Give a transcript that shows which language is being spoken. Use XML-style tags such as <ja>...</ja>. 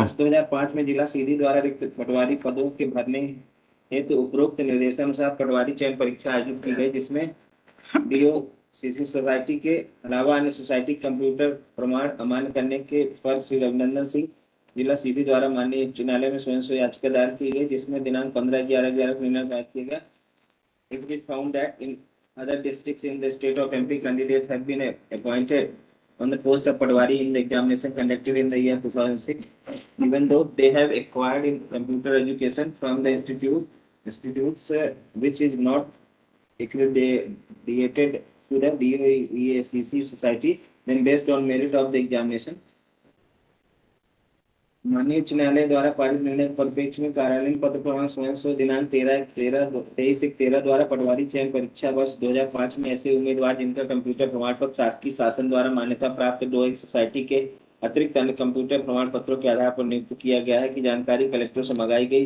<hi>वर्ष 2005 में जिला सीधी द्वारा रिक्त पटवारी पदों के भरने हेतु उपरोक्त निर्देशानुसार पटवारी चयन परीक्षा आयोजित की गई, जिसमें डीओ सीसी सोसाइटी के अलावा अन्य सोसाइटी कंप्यूटर प्रमाण अमान्य करने के पर श्री रविनंदन सिंह जिला सीधी द्वारा माननीय उच्च न्यायालय में स्वयं से याचिका दायर की गई, जिसमें दिनांक 15/11/11 को निर्णय दायर किया गया।</hi> <en>It is found that in other districts in the state of MP, candidates have been appointed on the post of Patwari in the examination conducted in the year 2006, even though they have acquired in computer education from the institutes which is not accredited to the DOEACC society, then based on merit of the examination.</en> <hi>माननीय उच्च न्यायालय द्वारा पारित निर्णय के परिप्रेक्ष्य में कार्यालयीन पत्र क्रमांक स्वयं सो दिनांक 23/13 द्वारा पटवारी चयन परीक्षा वर्ष 2005 में ऐसे उम्मीदवार जिनका कंप्यूटर प्रमाण पत्र शासकीय शासन द्वारा मान्यता प्राप्त डोइक सोसाइटी के अतिरिक्त अन्य कंप्यूटर प्रमाण पत्रों के आधार पर नियुक्त किया गया है की जानकारी कलेक्टर से मंगाई गई।</hi>